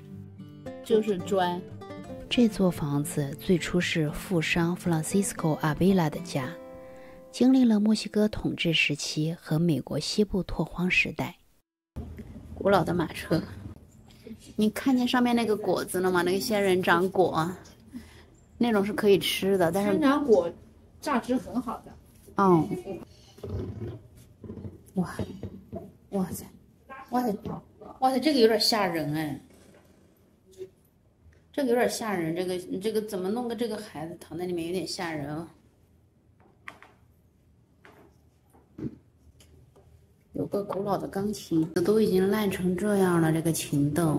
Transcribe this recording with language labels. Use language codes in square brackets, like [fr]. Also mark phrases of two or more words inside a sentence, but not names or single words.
[zh] 就是磚。這座房子最初是富商 Francisco Avila 的家，經歷了墨西哥統治時期和美國西部拓荒時代。古老的馬車。你看見上面那個果子了嗎？那個仙人掌果，那種是可以吃的，但是仙人掌果榨汁很好的。哦，哇，哇塞，哇塞，哇塞，這個有點嚇人哎，這個有點嚇人，這個怎麼弄個這個孩子躺在裡面有點嚇人啊。有個古老的鋼琴，都已經爛成這樣了。這個琴凳